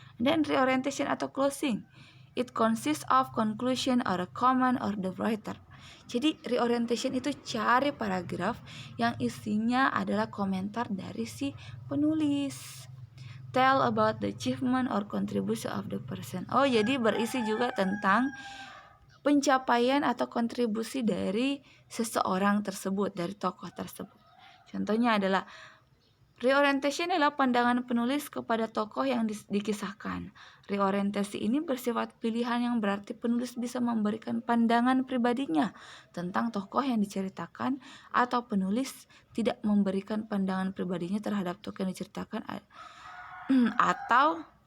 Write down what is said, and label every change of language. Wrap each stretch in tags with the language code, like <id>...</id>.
<en>And then reorientation atau closing, it consists of conclusion or a comment or the writer.</en> <id>Jadi reorientation itu cari paragraf yang isinya adalah komentar dari si penulis.</id> <en>Tell about the achievement or contribution of the person.</en> <id>Oh, jadi berisi juga tentang pencapaian atau kontribusi dari seseorang tersebut, dari tokoh tersebut. Contohnya adalah reorientation adalah pandangan penulis kepada tokoh yang dikisahkan. Reorientasi ini bersifat pilihan yang berarti penulis bisa memberikan pandangan pribadinya tentang tokoh yang diceritakan atau penulis tidak memberikan pandangan pribadinya terhadap tokoh yang diceritakan atau</id>